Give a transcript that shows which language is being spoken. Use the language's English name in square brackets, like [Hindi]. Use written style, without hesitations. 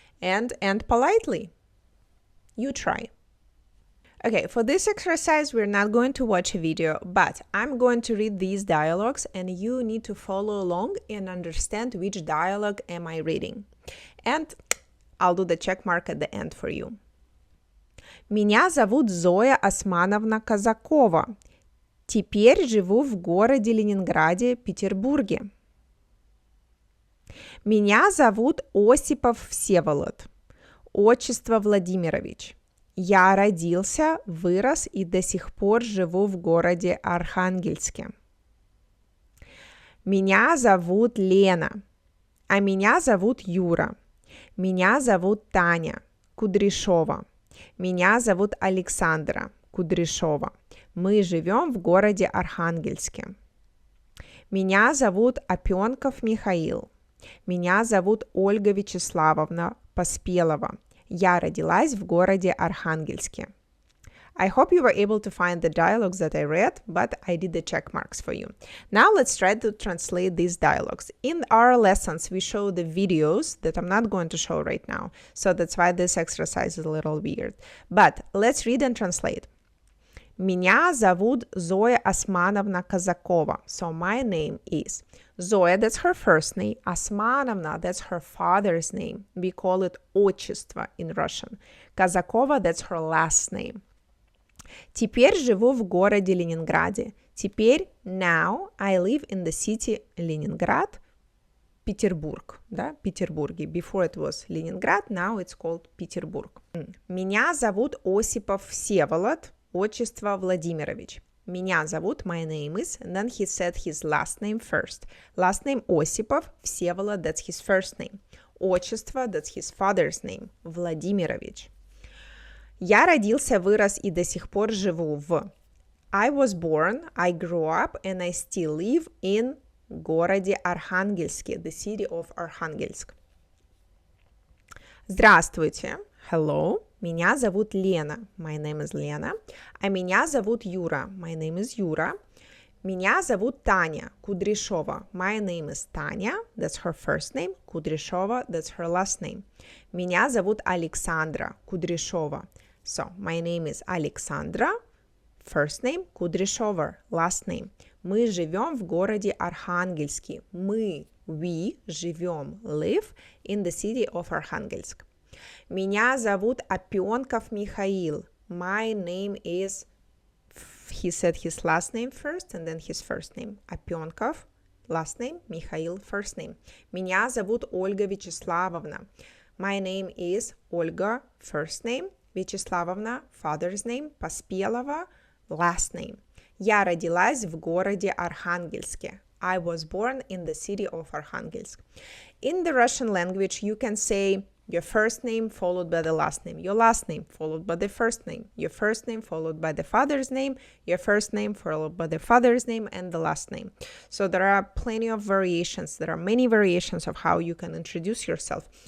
[English] And end politely. You try. Okay, for this exercise, we're not going to watch a video, but I'm going to read these dialogues and you need to follow along and understand which dialogue am I reading. And I'll do the check mark at the end for you. [Russian] Меня зовут Зоя Османовна Казакова. Теперь живу в городе Ленинграде, Петербурге. Меня зовут Осипов Всеволод. Отчество Владимирович. Я родился, вырос и до сих пор живу в городе Архангельске. Меня зовут Лена. А меня зовут Юра. Меня зовут Таня Кудряшова. Меня зовут Александра Кудряшова. Мы живем в городе Архангельске. Меня зовут Опенков Михаил. Меня зовут Ольга Вячеславовна Поспелова. Я родилась в городе Архангельске. [English] I hope you were able to find the dialogues that I read, but I did the check marks for you. Now let's try to translate these dialogues. In our lessons, we show the videos that I'm not going to show right now, so that's why this exercise is a little weird. But let's read and translate. [Russian] Меня зовут Зоя Османовна Казакова. [English] So my name is Zoya, that's her first name. Османовна, that's her father's name. We call it отчество in Russian. Казакова, that's her last name. [Russian] Теперь живу в городе Ленинграде. [English] Теперь, now, I live in the city Leningrad, Петербург, да, Петербурге. Before it was Leningrad, now it's called Петербург. [Russian] Меня зовут Осипов Всеволод, отчество Владимирович. [English] Меня зовут, my name is, and then he said his last name first. Last name Осипов, Всеволод, that's his first name. Отчество, that's his father's name, Владимирович. [Russian] Я родился, вырос и до сих пор живу в. [English] I was born, I grew up, and I still live in [Russian] городе Архангельске, [English] the city of Arkhangelsk. [Russian] Здравствуйте, [English] hello, [Russian] меня зовут Лена, [English] my name is Lena, [Russian] а меня зовут Юра, [English] my name is Юра. [Russian] Меня зовут Таня Кудряшова, [English] my name is Tanya, that's her first name, Кудряшова, that's her last name. [Russian] Меня зовут Александра Кудряшова. [English] So, my name is Alexandra, first name, Kudryshova, last name. [Russian] Мы живем в городе Архангельске. [English] We живем, live in the city of Arkhangelsk. [Russian] Меня зовут Опенков Михаил. [English] My name is, he said his last name first and then his first name. Опенков, last name, Михаил, first name. [Russian] Меня зовут Ольга Вячеславовна. [English] My name is Olga, first name. Вячеславовна, father's name, Поспелова, last name. [Russian] Я родилась в городе Архангельске. [English] I was born in the city of Arkhangelsk. In the Russian language, you can say your first name followed by the last name, your last name followed by the first name, your first name followed by the father's name, your first name followed by the father's name, and the last name. So there are plenty of variations. There are many variations of how you can introduce yourself.